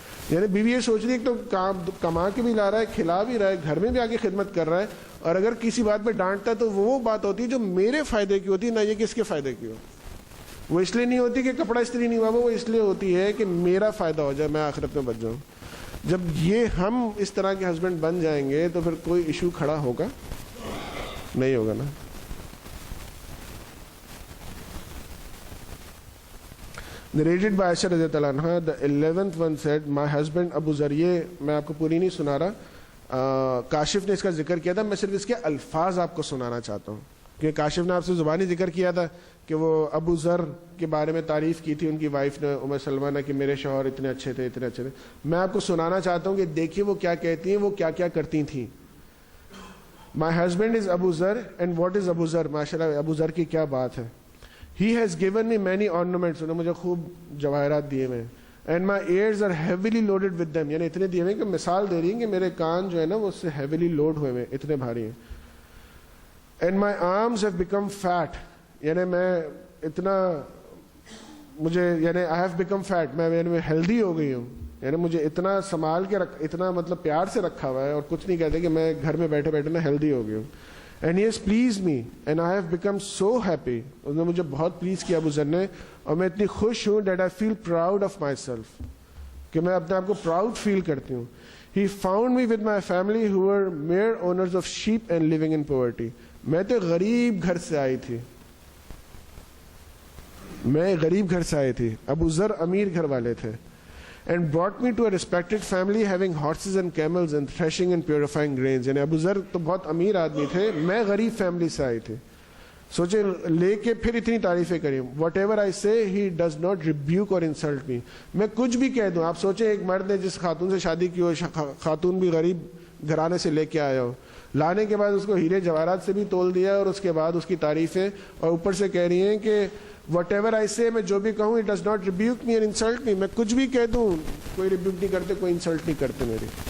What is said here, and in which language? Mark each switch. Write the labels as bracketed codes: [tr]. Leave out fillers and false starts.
[ur] یعنی بیوی یہ سوچ رہی ہے کہ تو کما کے بھی لا رہا ہے, کھلا بھی رہا ہے, گھر میں بھی آ کے خدمت کر رہا ہے, اور اگر کسی بات پہ ڈانٹتا ہے تو وہ بات ہوتی ہے جو میرے فائدے کی ہوتی ہے, نہ یہ کس کے فائدے کی ہو. وہ اس لیے نہیں ہوتی کہ کپڑا استری نہیں ہوا, وہ اس لیے ہوتی ہے کہ میرا فائدہ ہو جائے, میں آخرت میں بچ جاؤں. جب یہ ہم اس طرح کے ہسبینڈ بن جائیں گے تو پھر کوئی ایشو کھڑا ہوگا نہیں ہوگا نا. [en] Narrated by Aisha رضی اللہ عنہ, the 11th one said, my husband Abu Zar. [ur] یہ میں آپ کو پوری نہیں سنا رہا, کاشف نے اس کا ذکر کیا تھا, میں صرف اس کے الفاظ آپ کو سنانا چاہتا ہوں, کیونکہ کاشف نے آپ سے زبانی ذکر کیا تھا کہ وہ ابو ذر کے بارے میں تعریف کی تھی ان کی وائف نے, ام سلمہ نے, کہ میرے شوہر اتنے اچھے تھے, اتنے اچھے تھے. میں آپ کو سنانا چاہتا ہوں کہ دیکھیے وہ کیا کہتی ہیں, وہ کیا کیا کرتی تھیں. [en] My husband is Abu Zar, and what is Abu Zar? [ur] ماشاءاللہ ابو ذر کی کیا بات ہے. [en] He has given me many ornaments, [ur] انہوں نے مجھے خوب جواہرات دیے میں, [en] and my ears are heavily loaded with them. [ur] یعنی اتنے دیے ہوئے کہ مثال دے رہی ہیں کہ میرے کان جو ہے نا وہ اس سے [en] heavily load [ur] ہوئے ہیں, اتنے بھاری ہیں. [en] And my arms have become fat. [ur] یعنی میں اتنا مجھے یعنی [en] I have become fat, [ur] میں ہیلدی ہو گئی ہوں. یعنی مجھے اتنا سنبھال کے اتنا مطلب پیار سے رکھا ہوا ہے, اور کچھ نہیں کہتے کہ میں گھر میں بیٹھے بیٹھے نا ہیلدی ہو گئی ہوں. [en] And he has pleased me and I have become so happy. [ur] اس نے مجھے بہت پلیز کیا ابو ذر نے, اور میں اتنی خوش ہوں [en] that I feel proud of myself, [ur] کہ میں اپنے آپ کو پراؤڈ فیل کرتی ہوں. [en] He found me with my family who were mere owners of sheep and living in poverty. [ur] میں تو غریب گھر سے آئی تھی, میں غریب گھر سے آئی تھی. ابو ذر امیر گھر والے تھے. [en] And brought me to a respected family having horses and camels and threshing and purifying grains. [ur] یعنی ابو ذر تو بہت امیر آدمی تھے, میں غریب فیملی سے آئی تھی. سوچیں لے کے پھر اتنی تعریفیں کریں. [en] Whatever I say he does not rebuke اور insult me. [ur] میں کچھ بھی کہہ دوں, آپ سوچیں ایک مرد نے جس خاتون سے شادی کی ہو, خاتون بھی غریب گھرانے سے لے کے آیا ہو, لانے کے بعد اس کو ہیرے جواہرات سے بھی تول دیا, اور اس کے بعد اس کی تعریفیں, اور اوپر سے کہہ رہی ہیں کہ [en] whatever I say, [ur] میں جو بھی کہوں [en] it does not rebuke me [ur] اور انسلٹ می. میں کچھ بھی کہہ دوں, کوئی ریبیوک نہیں کرتے, کوئی انسلٹ نہیں کرتے میری.